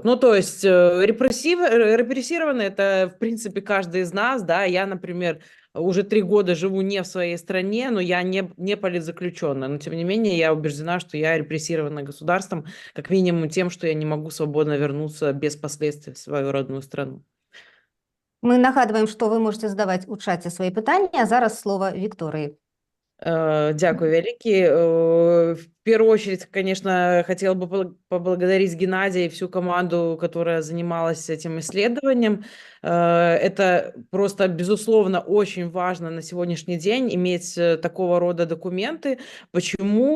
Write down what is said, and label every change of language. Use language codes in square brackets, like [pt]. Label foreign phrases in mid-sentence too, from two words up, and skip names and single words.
[ru] Ну, то есть репрессированный – это, в принципе, каждый из нас, да, я, например, уже 3 года живу не в своей стране, но я не политзаключенная, но тем не менее я убеждена, что я репрессирована государством, как минимум тем, что я не могу свободно вернуться без последствий в свою родную страну. [uk] Ми нагадуємо, що ви можете задавати у чаті свої питання, а зараз слово Вікторії. Дякую, великий. [ru] В первую очередь, конечно, хотела бы поблагодарить Геннадия и всю команду, которая занималась этим исследованием. Это просто, безусловно, очень важно на сегодняшний день иметь такого рода документы. Почему?